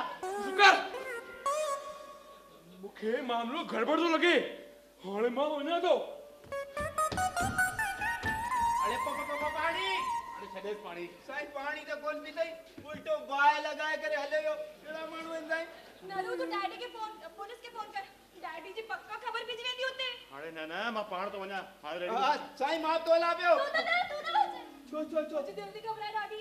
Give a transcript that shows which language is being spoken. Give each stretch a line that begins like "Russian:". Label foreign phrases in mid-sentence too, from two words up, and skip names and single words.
Sindhi: शुकर मूंखे मामलो गड़बड़ थो लॻे हाणे मां वञा थो अरे पाणी अरे छॾे पाणी साईं पाणी त कोन पीतई उल्टो बाहि लॻाए करे हले वियो कहिड़ा माण्हू आहिनि साईं नरू तू डैडी खे पुलिस खे फोन कर डैडी जी पक्का खबर भेजी वेंदी हुते हाणे न मां पाण थो वञा हाणे रेडी हा साईं मां तो हलां पियो तू न वञ छो
Hindi: मुझे जल्दी घबराए डैडी